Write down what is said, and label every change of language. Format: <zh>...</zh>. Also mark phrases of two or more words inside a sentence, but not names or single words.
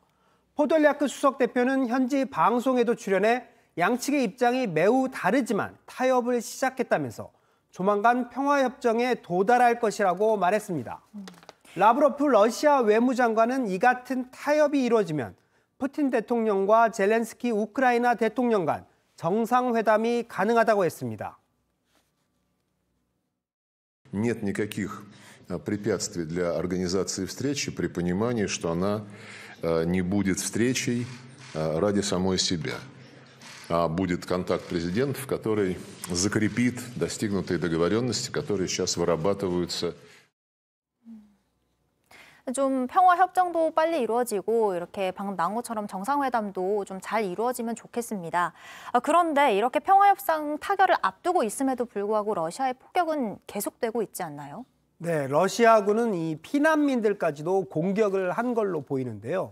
<ko>포돌리아크 수석 대표는 현지 방송에도 출연해 양측의 입장이 매우 다르지만 타협을 시작했다면서 조만간 평화협정에 도달할 것이라고 말했습니다. 라브로프 러시아 외무장관은 이 같은 타협이 이루어지면 푸틴 대통령과 젤렌스키 우크라이나 대통령 간 정상회담이 가능하다고 했습니다.</ko> <ru>Нет никаких препятствий для организации встречи при понимании, что она не будет встречей ради самой себя. А будет контакт президентов, который закрепит достигнутые договоренности, которые сейчас вырабатываются.</ru> <ko>좀 평화협정도 빨리 이루어지고 이렇게 방금 나온 것처럼 정상회담도 좀 잘 이루어지면 좋겠습니다. 그런데 이렇게 평화협상 타결을 앞두고 있음에도 불구하고 러시아의 폭격은 계속되고 있지 않나요? 네, 러시아군은 이 피난민들까지도 공격을 한 걸로 보이는데요.</ko>